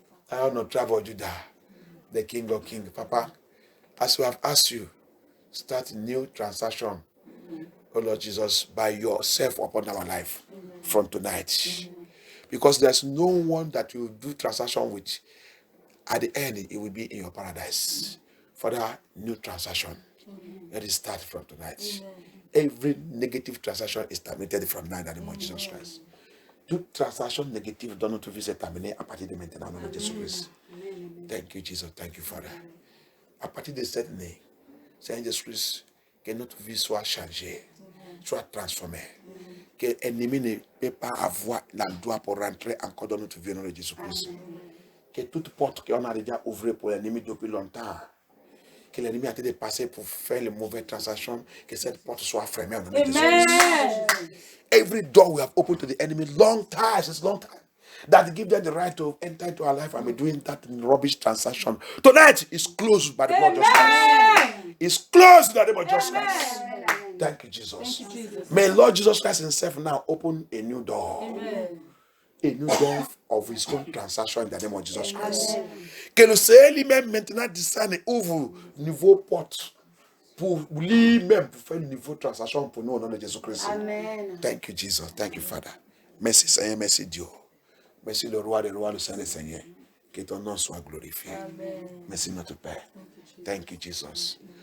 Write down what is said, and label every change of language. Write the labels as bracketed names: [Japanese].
[English] I honor travel Judah, the King of Kings. Papa, as we have asked you, start a new transaction, oh Lord Jesus, by yourself upon our life from tonight. Because there's no one that you do transaction with. At the end, it will be in your paradise. Father, new transaction. Let it start from tonight. Every negative transaction is terminated from now in the name of Jesus Christ. [French] Toute transaction négative dans notre vie est terminée à partir de maintenant, au nom de Jésus-Christ. [English] Thank you, Jesus. Thank you, Father. [French] À partir de cette année, Seigneur Jésus-Christ, que notre vie soit changée, soit transformée. Que l'ennemi ne peut pas avoir l'endroit pour rentrer encore dans notre vie, au nom de Jésus-Christ. Que toute porte qu'on a déjà ouverte pour l'ennemi depuis longtemps, que l'ennemi a été passé pour faire les mauvaises transactions, que cette porte soit fermée au nom de Jésus-Christ. [English] Every door we have opened to the enemy, long time, that give them the right to enter into our life and be doing that rubbish transaction. Tonight is closed by the blood of Jesus Christ. It's closed by the name of Jesus Christ. Thank you, Jesus. May Lord Jesus Christ himself now open a new door. Amen. A new door of his own transaction in the name of Jesus Christ. [French] Que le Seigneur lui-même maintenant discerne et ouvre niveau porte pour lui-même pour faire une niveau transaction pour nous au nom de Jésus-Christ. Amen. [English] Thank you, Jesus. Thank you, Father. [French] Merci Seigneur, merci Dieu. Merci le roi des rois, le Seigneur des seigneurs. Que ton nom soit glorifié. Merci notre Père. [English] Thank you, Jesus.